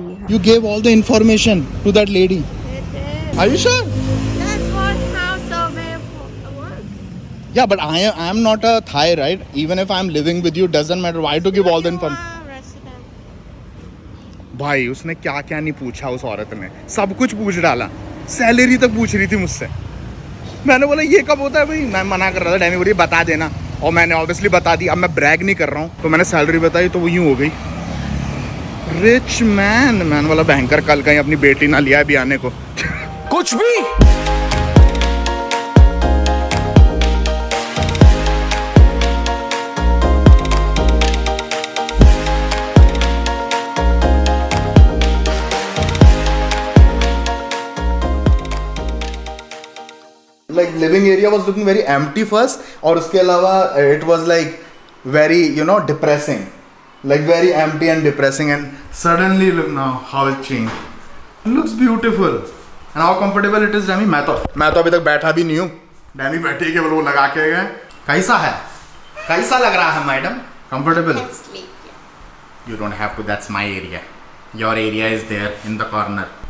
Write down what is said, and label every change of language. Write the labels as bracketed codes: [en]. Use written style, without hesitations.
[en] You gave all the information to that lady. Are you sure? That's what how survey works. Yeah, but I am not a Thai, right? Even if I am living with you, doesn't matter. Why to give all the information? Resident. [hi] भाई उसने क्या क्या नहीं पूछा, उस औरत ने सब कुछ पूछ डाला, सैलरी तक पूछ रही थी मुझसे। मैंने बोला ये कब होता है भाई, मैं मना कर रहा था, डैमी बोली बता देना, और मैंने ऑब्वियसली बता दी। अब मैं ब्रैग नहीं कर रहा हूँ, तो मैंने सैलरी बताई तो वो यूँ हो गई रिच मैन वाला भयंकर। कल कहीं अपनी बेटी ना लिया भी आने को कुछ भी। [en] Like living area was looking very empty first, [hi] और उसके अलावा [en] it was like very depressing, like very empty and depressing, and suddenly look now how it changed. It looks beautiful and how comfortable it is. [hi] डैमी मैं तो अभी तक बैठा भी नहीं हूँ, डैमी बैठी केवल वो लगा के गए। कैसा लग रहा है madam? Comfortable? [en] You don't have to, that's my area. Your area is there in the corner.